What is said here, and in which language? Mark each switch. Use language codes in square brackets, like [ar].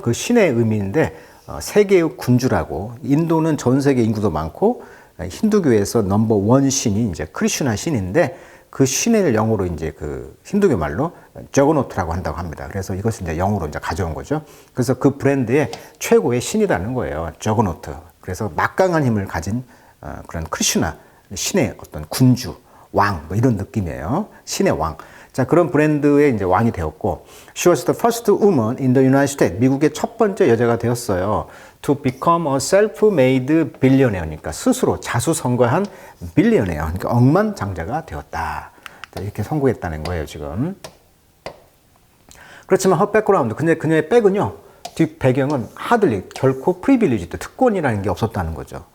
[ko] 그 신의 의미인데 세계의 군주라고. 인도는 전 세계 인구도 많고 힌두교에서 넘버 원 신이 이제 크리슈나 신인데 그 신을 영어로 이제 그 힌두교 말로 저그노트라고 한다고 합니다. 그래서 이것을 이제 영어로 이제 가져온 거죠. 그래서 그 브랜드의 최고의 신이라는 거예요. 저그노트. 그래서 막강한 힘을 가진 그런 크리슈나 신의 어떤 군주, 왕, 뭐 이런 느낌이에요. 신의 왕. 자, 그런 브랜드의 이제 왕이 되었고, [en] she was the first woman in the United States. [ko] 미국의 첫 번째 여자가 되었어요. [en] to become a self-made billionaire [ko] 니까 스스로 자수성가한 빌리어네어, 그러니까 억만장자가 되었다. 자, 이렇게 성공했다는 거예요, 지금. 그렇지만 [en] her background, [ko] 근데 그녀의 백은요, 뒷 배경은 hardly, 결코 privileged, 특권이라는 게 없었다는 거죠.